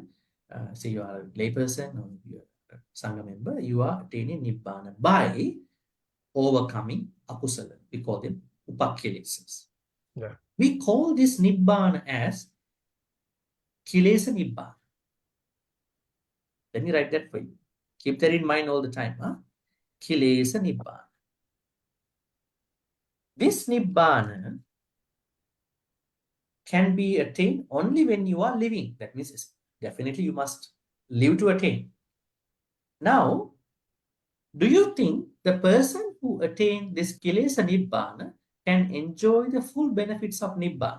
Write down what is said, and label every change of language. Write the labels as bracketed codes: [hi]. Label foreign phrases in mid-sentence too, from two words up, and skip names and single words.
[en] Say you are a layperson or you are a Sangha member, you are attaining Nibbana by overcoming akusala. We call them upakilesas. Yeah. We call this Nibbana as [pi] kilesa Nibbana. [en] Let me write that for you. Keep that in mind all the time. [pi] Huh? Kilesa Nibbana. [en] This Nibbana can be attained only when you are living. That means definitely you must live to attain. Now, do you think the person who attained this [pi] Kilesa Nibbana [en] can enjoy the full benefits of Nibbana?